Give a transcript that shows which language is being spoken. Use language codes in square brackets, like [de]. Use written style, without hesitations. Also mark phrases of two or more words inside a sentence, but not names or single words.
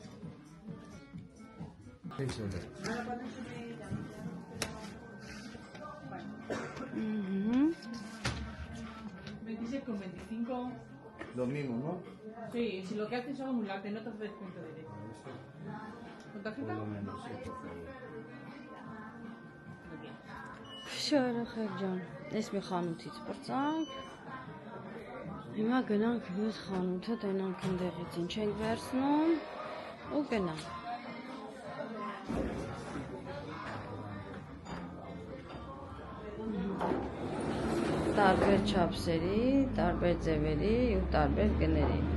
[es] Me dice con 25. Lo mismo, ¿no? Sí, si lo que haces son acumularte, no te haces descuento directo. ¿Con tarjeta? [hy] Շարը խերջան, ես մի խանութից պրծանք, հիմա գնանք մյուս խանութը, տենանք ընդեղից ինչ ենք վերցնում ու գնանք։ Տարբեր չափսերի, տարբեր ձևերի ու տարբեր գների։